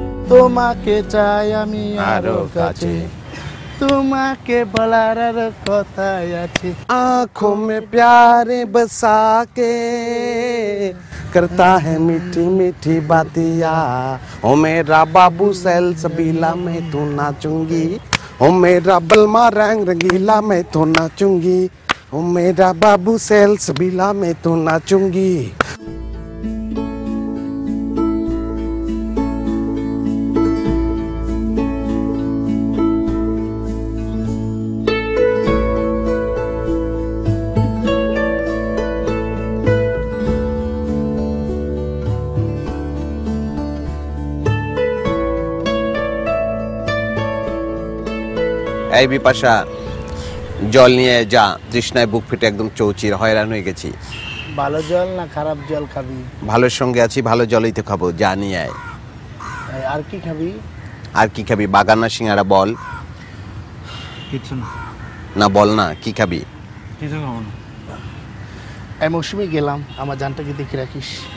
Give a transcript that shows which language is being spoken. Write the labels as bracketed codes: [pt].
[bn] তোমাকে চাই আমি আরো কাছে তোমাকে বলার আর কথাই আছে [hi] आँखों में प्यार बसा के करता है मीठी मीठी बातिया ओ मेरा बाबू सैल सबीला मैं तो नाचूंगी ओ मेरा बलमा रंग रंगीला मैं तो नाचूंगी ओ मेरा बाबू सैल सबीला मैं तो नाचूंगी [bn] এই বিপাশা জল নিয়ে যা তৃষ্ণায় বুক ফেটে একদম চৌচির হয়রান হয়ে গেছি ভালো জল না খারাপ জল খাবি ভালোর সঙ্গে আছি ভালো জলই তো খাবো যা নিয়ে আয় আর কি খাবি আর কি খাবি বাগান না সিঙ্গারা বল কিছু না না বল না কি খাবি কিছু খাবো না এই মৌসুমে গেলাম আমার জানটাকে দেখে রাখিস